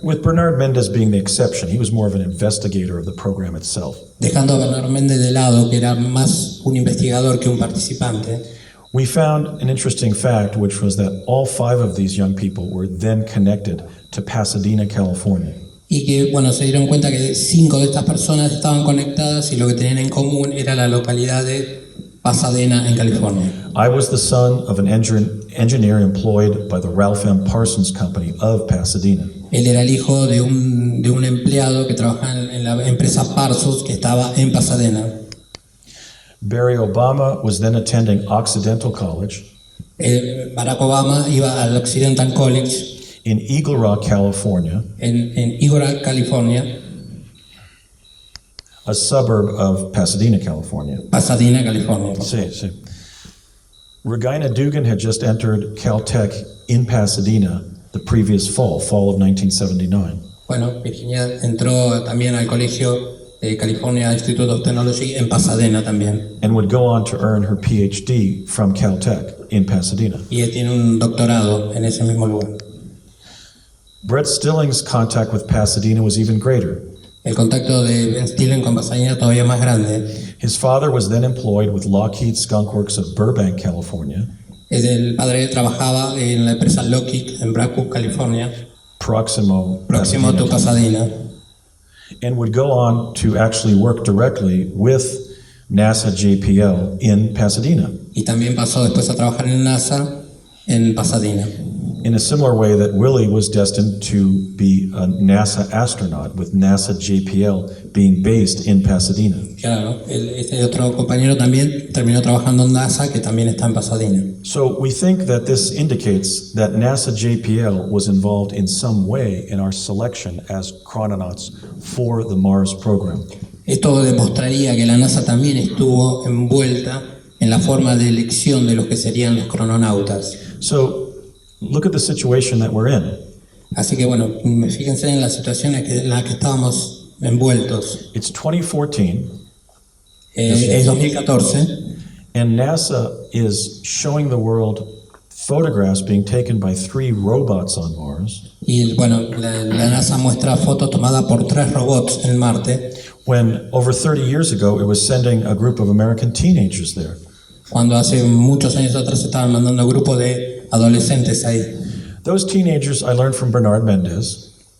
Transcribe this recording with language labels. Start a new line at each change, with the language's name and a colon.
English: with Bernard Mendez being the exception, he was more of an investigator of the program itself.
Spanish: dejando a Bernard Méndez de lado, que era más un investigador que un participante,
English: We found an interesting fact, which was that all five of these young people were then connected to Pasadena, California.
Spanish: y que, bueno, se dieron cuenta que 5 de estas personas estaban conectadas y lo que tenían en común era la localidad de Pasadena, en California.
English: I was the son of an engineer employed by the Ralph M. Parsons Company of Pasadena.
Spanish: Él era el hijo de un empleado que trabajaba en la empresa Parsons, que estaba en Pasadena.
English: Barry Obama was then attending Occidental College
Spanish: Barack Obama iba al Occidental College
English: in Eagle Rock, California,
Spanish: en Eagle Rock, California,
English: a suburb of Pasadena, California.
Spanish: Pasadena, California. Sí, sí.
English: Regina Dugan had just entered Caltech in Pasadena the previous fall of 1979.
Spanish: Bueno, Virginia entró también al colegio de California Institute of Technology en Pasadena también.
English: And would go on to earn her PhD from Caltech in Pasadena.
Spanish: Y él tiene un doctorado en ese mismo lugar.
English: Brett Stilling's contact with Pasadena was even greater.
Spanish: El contacto de Ben Stillen con Pasadena todavía más grande.
English: His father was then employed with Lockheed Skunk Works of Burbank, California,
Spanish: El padre trabajaba en la empresa Lockheed en Braco, California, próximo próximo a Pasadena,
English: and would go on to actually work directly with NASA JPL in Pasadena,
Spanish: y también pasó después a trabajar en NASA en Pasadena.
English: in a similar way that Willie was destined to be a NASA astronaut, with NASA JPL being based in Pasadena.
Spanish: Claro, este otro compañero también terminó trabajando en NASA, que también está en Pasadena.
English: So we think that this indicates that NASA JPL was involved in some way in our selection as chrononauts for the Mars program.
Spanish: Esto demostraría que la NASA también estuvo envuelta en la forma de elección de los que serían los crononautas.
English: So look at the situation that we're in.
Spanish: Así que bueno, fíjense en la situación en la que estábamos envueltos.
English: It's 2014,
Spanish: Es 2014
English: and NASA is showing the world photographs being taken by 3 robots on Mars,
Spanish: Y bueno, la NASA muestra fotos tomadas por 3 robots en Marte,
English: when over 30 years ago it was sending a group of American teenagers there.
Spanish: cuando hace muchos años atrás estaban mandando grupos de adolescentes ahí.
English: Those teenagers I learned from Bernard Mendez.